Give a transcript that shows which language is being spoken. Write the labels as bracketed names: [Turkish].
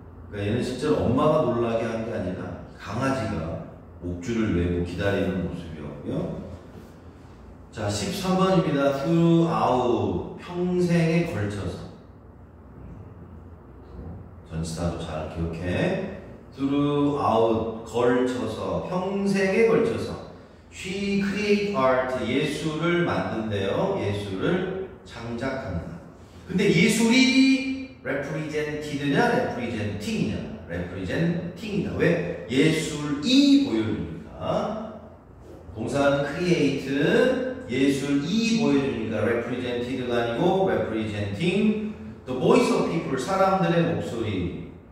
[Korean] 그러니까 얘는 실제로 엄마가 놀라게 한 게 아니라 강아지가 목줄을 매고 기다리는 모습이었고요. 자, 13번입니다. throughout, 평생에 걸쳐서. 전치사도 잘 기억해. throughout, 걸쳐서, 평생에 걸쳐서. [English] She create art, [Korean] 예술을 만든대요. 예술을 창작한다. 근데 예술이 represented냐, representing이냐? representing이다. 왜? 예술이 보여주니까. 동사는 create, 예술이 보여주니까 represented가 아니고 [English] representing the voice of people, [Korean] 사람들의 목소리.